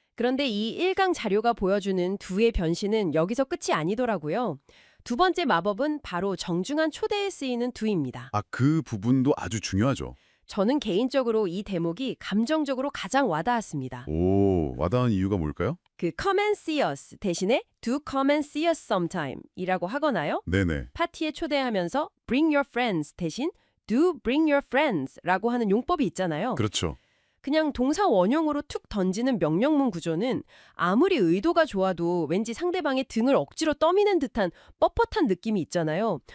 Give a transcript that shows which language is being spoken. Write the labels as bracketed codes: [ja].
[ko] 그런데 이 1강 자료가 보여주는 두의 변신은 여기서 끝이 아니더라고요. 두 번째 마법은 바로 정중한 초대에 쓰이는 두입니다. 아, 그 부분도 아주 중요하죠. 저는 개인적으로 이 대목이 감정적으로 가장 와닿았습니다. 오, 와닿은 이유가 뭘까요? [en] 그 come and see us 대신에 do come and see us sometime [ko] 이라고 하거나요. 네네. 파티에 초대하면서 [en] bring your friends [ko] 대신 [en] do bring your friends [ko] 라고 하는 용법이 있잖아요. 그렇죠. 그냥 동사 원형으로 툭 던지는 명령문 구조는 아무리 의도가 좋아도 왠지 상대방의 등을 억지로 떠미는 듯한 뻣뻣한 느낌이 있잖아요.